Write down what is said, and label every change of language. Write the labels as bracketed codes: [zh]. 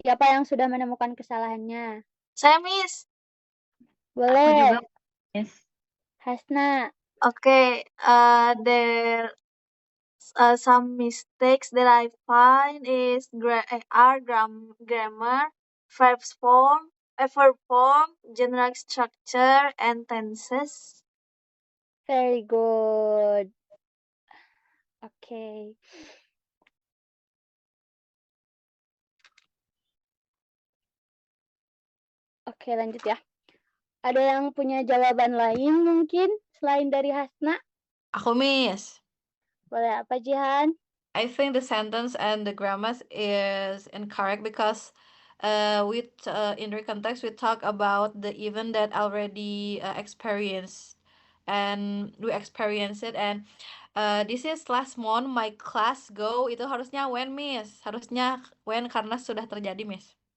[id] Siapa yang sudah menemukan kesalahannya? Saya, Miss. Boleh. Aku juga, Miss. Hasna. [en] Okay, there some mistakes that I find is grammar, verb form, general structure, and tenses. Very good. Okay. [id] Oke, lanjut ya. Ada yang punya jawaban lain mungkin selain dari Hasna? Aku, Miss. Boleh apa, Jihan? [en] I think the sentence and the grammar is incorrect because in the context we talk about the event that already experienced and we experience it, and This is last month my class go, [id] itu harusnya [en] when, Miss. [id] Harusnya when karena sudah terjadi, Miss.